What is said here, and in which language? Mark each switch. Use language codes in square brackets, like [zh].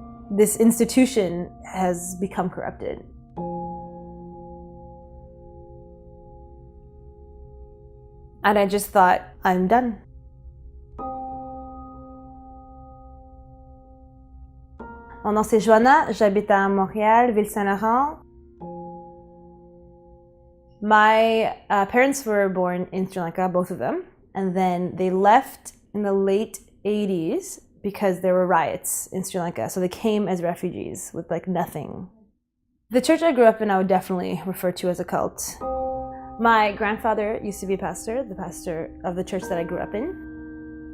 [en] This institution has become corrupted. And I just thought, I'm done. [fr] Mon nom c'est Joanna, j'habite à Montréal, Ville-Saint-Laurent. [en] My parents were born in Sri Lanka, both of them, and then they left in the late 80s because there were riots in Sri Lanka, so they came as refugees with like nothing. The church I grew up in, I would definitely refer to as a cult. My grandfather used to be a pastor, the pastor of the church that I grew up in.